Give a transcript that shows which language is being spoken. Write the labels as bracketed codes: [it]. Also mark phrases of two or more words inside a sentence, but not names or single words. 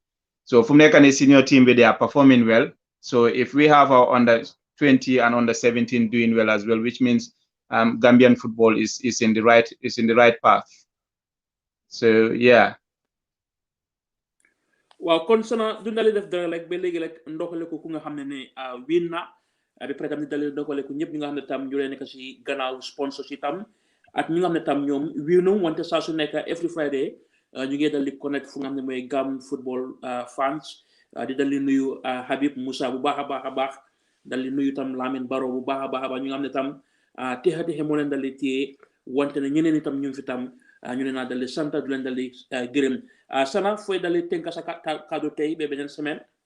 [en] So from a senior team, they are performing well. So if we have our under 20 and under 17 doing well as well, which means Gambian football is in the right path. So yeah. Well, [wo] concernant dundali def dara like ba léegi like ndoxale ko ku nga xam ne win na bi pare tam di dalil ndoxale ko ñëpp ñi nga xam ne tam ñu leen nekk si gannaaw sponsor si tam ak ñi nga xam ne tam ñoom wiinu wante saa su nekk [en] every Friday [wo] ñu ngi dal di connect fu nga xam ne mooy Gam football fans di dal di nuyu Habib Moussa bu baax a baax dal di nuyu tam Lamine Baro bu baax a baax ñu nga xam ne tam texe moo leen dal di téye wante ne ñeneen itam ñu fi tam ñu leen naa dal di sant du leen dal di gërëm Sana fooy dal di tënk sa kàddu tey ba beneen semaine.